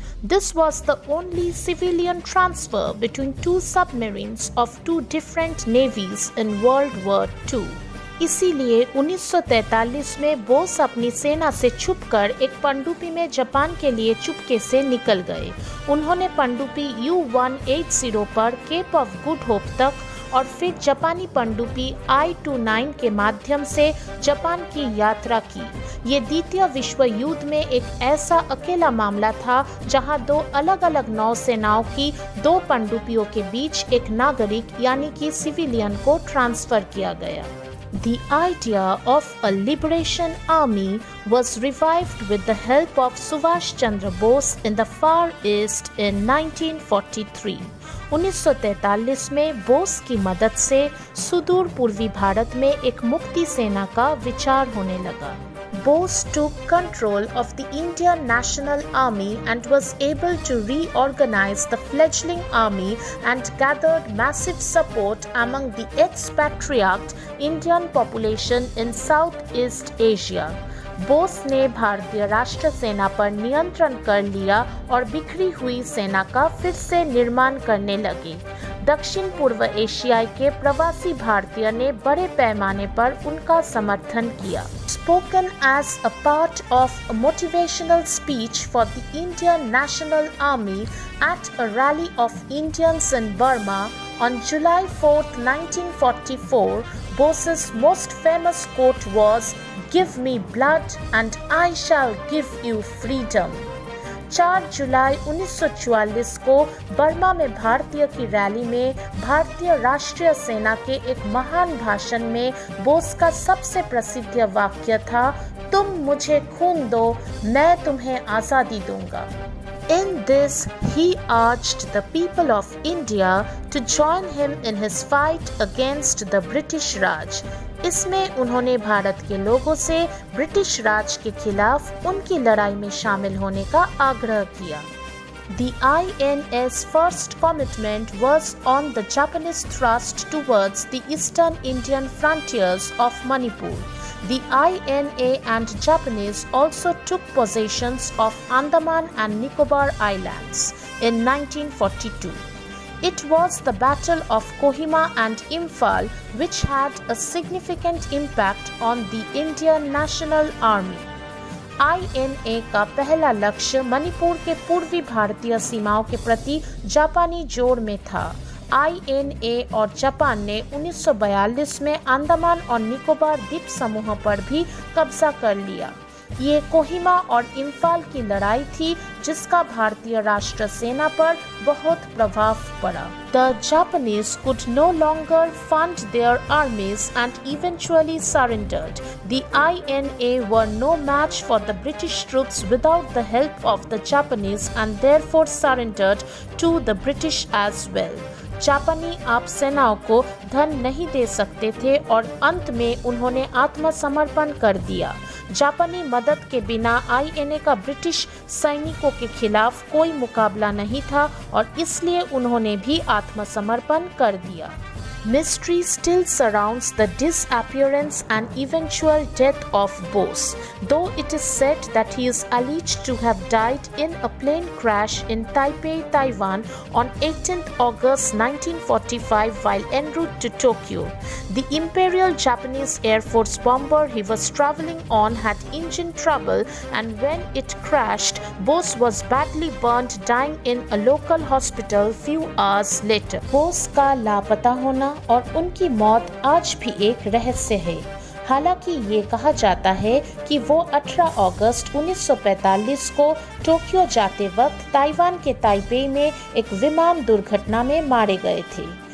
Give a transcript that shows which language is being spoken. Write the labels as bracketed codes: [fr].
[en] This was the only civilian transfer between two submarines of two different navies in World War II. [hi] इसीलिए 1943 में बोस अपनी सेना से छुपकर एक पनडुब्बी में जापान के लिए चुपके से निकल गए। उन्होंने पनडुब्बी U-180 पर केप ऑफ गुड होप तक और फिर जापानी पनडुब्बी I-29 के माध्यम से जापान की यात्रा की। ये द्वितीय विश्व युद्ध में एक ऐसा अकेला मामला था जहां दो अलग अलग नौसेनाओं की दो पनडुब्बियों के बीच एक नागरिक यानी कि सिविलियन को ट्रांसफर किया गया। [en] The idea of a liberation army was revived with the help of Subhash Chandra Bose in the Far East in 1943. [hi] 1943 में बोस की मदद से सुदूर पूर्वी भारत में एक मुक्ति सेना का विचार होने लगा। [en] Bose took control of the Indian National Army and was able to reorganize the fledgling army and gathered massive support among the expatriate Indian population in Southeast Asia. [hi] Bose ने भारतीय राष्ट्र सेना पर नियंत्रण कर लिया और बिखरी हुई सेना का फिर से निर्माण करने लगे। दक्षिण पूर्व एशियाई के प्रवासी भारतीय ने बड़े पैमाने पर उनका समर्थन किया। [en] Spoken as a part of a motivational speech for the Indian National Army at a rally of Indians in Burma on July 4, 1944, Bose's most famous quote was, "Give me blood and I shall give you freedom." [hi] 4 जुलाई 1944 को Burma में भारतीय की rally में भारतीय राष्ट्रीय सेना के एक महान भाषण में बोस का सबसे प्रसिद्ध वाक्य था, तुम मुझे खून दो, मैं तुम्हें आज़ादी दूंगा। [en] In this, he urged the people of India to join him in his fight against the British Raj. [hi] इसमें उन्होंने भारत के लोगों से ब्रिटिश राज के खिलाफ उनकी लड़ाई में शामिल होने का आग्रह किया। [en] The INS first commitment was on the Japanese thrust towards the eastern Indian frontiers of Manipur. The INA and Japanese also took possessions of Andaman and Nicobar Islands in 1942. It was the Battle of Kohima and Imphal which had a significant impact on the Indian National Army. [hi] INA का पहला लक्ष्य मणिपुर के पूर्वी भारतीय सीमाओं के प्रति जापानी जोड़ में था। INA और जापान ने 1942 में अंडमान और निकोबार द्वीप समूह पर भी कब्जा कर लिया। ये कोहिमा और इम्फाल की लड़ाई थी जिसका भारतीय राष्ट्र सेना पर बहुत प्रभाव पड़ा। [en] The Japanese could no longer fund their armies and eventually surrendered. The INA were no match for the British troops without the help of the Japanese and therefore surrendered to the British as well. [hi] जापानी आप सेनाओं को धन नहीं दे सकते थे और अंत में उन्होंने आत्मसमर्पण कर दिया। जापानी मदद के बिना INA का ब्रिटिश सैनिकों के खिलाफ कोई मुकाबला नहीं था और इसलिए उन्होंने भी आत्मसमर्पण कर दिया। [en] Mystery still surrounds the disappearance and eventual death of Bose, though it is said that he is alleged to have died in a plane crash in Taipei, Taiwan on 18th August 1945 while en route to Tokyo. The Imperial Japanese Air Force bomber he was traveling on had engine trouble and when it crashed, Bose was badly burned, dying in a local hospital few hours later. [hi] Bose का लापता होना और उनकी मौत आज भी एक रहस्य है। हालांकि ये कहा जाता है कि वो 18 अगस्त 1945 को टोक्यो जाते वक्त ताइवान के ताइपे में एक विमान दुर्घटना में मारे गए थे।